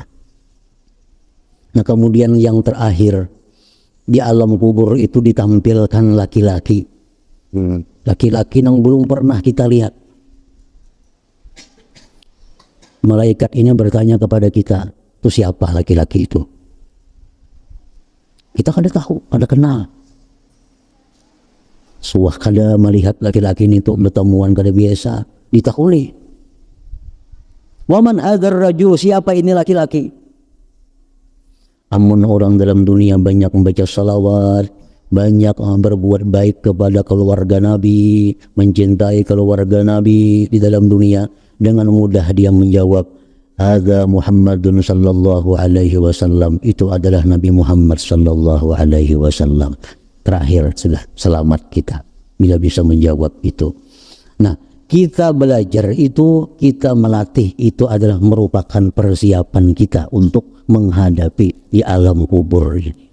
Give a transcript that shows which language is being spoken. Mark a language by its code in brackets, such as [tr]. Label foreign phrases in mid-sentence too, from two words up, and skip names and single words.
[id] Nah, kemudian yang terakhir, di alam kubur itu ditampilkan laki-laki. Laki-laki yang belum pernah kita lihat. Malaikat ini bertanya kepada kita, itu siapa laki-laki itu? [bjn] Kita kada tahu, kada kenal. Suah kada melihat laki-laki ini untuk bertemuan kada biasa, ditakuli. [ar] ومن ذا الرجل, [id] siapa ini laki-laki? Amun orang dalam dunia banyak membaca salawat, banyak berbuat baik kepada keluarga Nabi, mencintai keluarga Nabi di dalam dunia, dengan mudah dia menjawab, [ar] هذا محمد صلى الله عليه وسلم, [id] itu adalah Nabi Muhammad [ar] صلى الله عليه وسلم. [id] Terakhir sudah selamat kita bila bisa menjawab itu. Nah, kita belajar itu, kita melatih itu adalah merupakan persiapan kita untuk menghadapi di alam kubur ini.